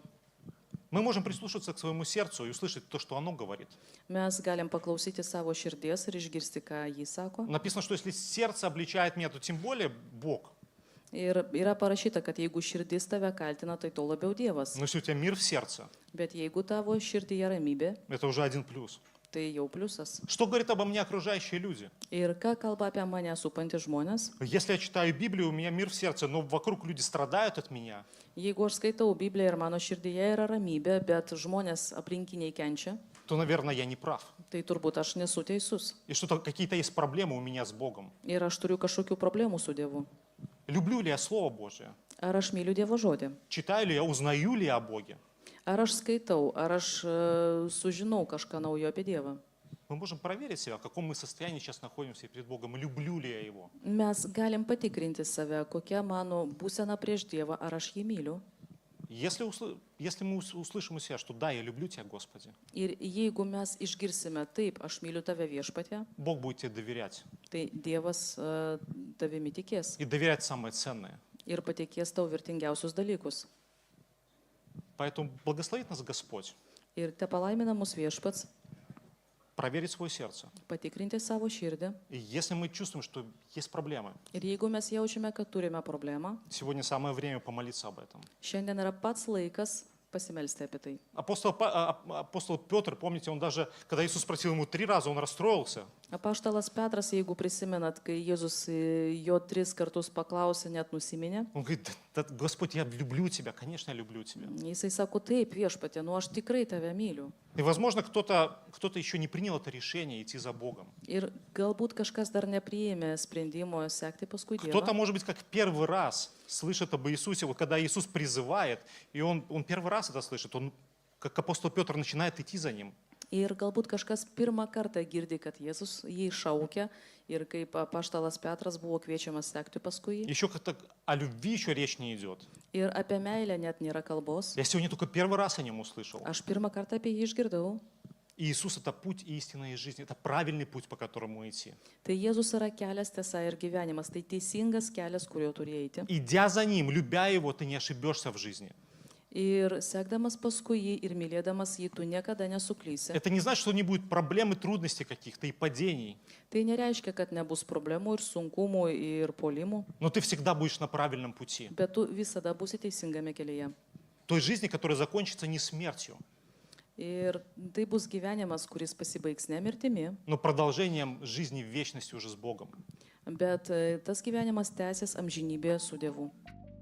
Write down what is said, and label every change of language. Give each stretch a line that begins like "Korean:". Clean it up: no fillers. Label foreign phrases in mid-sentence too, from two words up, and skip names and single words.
Russian: Мы можем прислушаться к своему сердцу и услышать то, что оно говорит.
Lithuanian: Mes galim paklausyti savo širdies ir išgirsti, ką jis sako.
Russian: Написано, что если сердце обличает меня, то тем более Бог.
Lithuanian: Ir yra parašyta, kad jeigu širdis tave kaltina, tai to labiau Dievas.
Russian: Но если у тебя мир в сердце,
Lithuanian: Bet jeigu tavo širdyje ramybė,
Russian: это уже один плюс.
Lithuanian: tai jau pliusas.
Russian: Что говорят обо мне окружающие люди?
Lithuanian: Ir ką kalba apie mane supantys žmonės?
Russian: Если я читаю Библию, у меня мир в сердце, но вокруг люди страдают от меня,
Lithuanian: Jeigu aš skaitau Bibliją ir mano širdyje yra ramybė, bet žmonės aplinkiniai kenčia,
Russian: то, наверное, я не прав.
Lithuanian: tai turbūt aš nesu teisus.
Russian: И что-то какие-то есть проблемы у меня с Богом.
Lithuanian: Ir aš turiu kažkokių problemų su Dievu.
Russian: Люблю ли я Слово Божие?
Lithuanian: Ar aš myliu Dievo žodį?
Russian: Читаю ли я, узнаю ли я о Боге?
Lithuanian: Ar aš skaitau, ar aš sužinau kažką naujo apie Dievą?
Russian: Мы можем проверить себя, в каком мы состоянии сейчас находимся перед Богом, и люблю ли я Его.
Lithuanian: Mes galim patikrinti save, kokia mano būsena prieš Dievą, ar aš jį myliu.
Russian: Если мы услышим у себя, что да, я люблю Тебя, Господи,
Lithuanian: Ir jeigu mes išgirsime taip, aš myliu tave viešpatie,
Russian: Бог будет тебе доверять.
Lithuanian: tai Dievas tavimi tikės
Russian: И доверять самое ценное.
Lithuanian: ir patikės tau vertingiausius dalykus.
Russian: Поэтому благословит нас Господь
Lithuanian: Ir te palaimina mus viešpats
Russian: проверить свое сердце.
Lithuanian: patikrinti savo širdį.
Russian: И если мы чувствуем, что есть проблемы,
Lithuanian: Ir jeigu mes jaučiame, kad turime problemą,
Russian: сегодня самое время помолиться об этом.
Lithuanian: šiandien yra pats laikas pasimelsti apie tai.
Russian: Апостол Петр, помните, он даже, когда Иисус спросил ему 3 раза, он расстроился.
Lithuanian: Apaštalas Petras, jeigu prisimenat, kai Jėzus jo 3 kartus paklausė, net nusiminė,
Russian: Он говорит, да, Господь, я люблю Тебя, конечно, я люблю Тебя.
Lithuanian: jisai sako, taip viešpatie, nu aš tikrai tave myliu.
Russian: И, возможно, кто-то еще не принял это решение идти за Богом.
Lithuanian: Ir galbūt kažkas dar nepriėmė sprendimo sekti paskui
Russian: Кто-то,
Lithuanian: Dievą.
Russian: может быть, как первый раз слышит об Иисусе, вот когда Иисус призывает, и он первый раз это слышит, он, как апостол Петр, начинает идти за Ним.
Lithuanian: Ir galbūt kažkas pirmą kartą girdi, kad Jėzus jį šaukia ir kaip apaštalas Petras buvo kviečiamas sekti paskui jį.
Russian: Еще как-то о любви еще речь не идет.
Lithuanian: Ir apie meilę net nėra kalbos.
Russian: Я сегодня только первый раз о Нем услышал.
Lithuanian: Aš pirmą kartą apie jį išgirdau.
Russian: И Иисус — это путь истины и жизни, это правильный путь, по которому идти.
Lithuanian: Tai Jėzus yra kelias, tiesa ir gyvenimas. Tai teisingas kelias, kuriuo turi eiti.
Russian: Идя за Ним, любя Его, ты не ошибешься в жизни.
Lithuanian: Ir sekdamas paskui jį ir mylėdamas jį, tu niekada nesuklysi.
Russian: Это не значит, что не будет проблем и трудностей каких-то, и падений.
Lithuanian: Tai nereiškia, kad nebus problemų ir sunkumų ir polimų,
Russian: Но ты всегда будешь на правильном пути.
Lithuanian: bet tu visada būsi teisingame kelyje.
Russian: Той жизни, которая закончится не смертью,
Lithuanian: Ir tai bus gyvenimas, kuris pasibaigs ne mirtimi,
Russian: но продолжением жизни в вечности уже с Богом.
Lithuanian: bet tas gyvenimas tęsis amžinybėje su Dievu.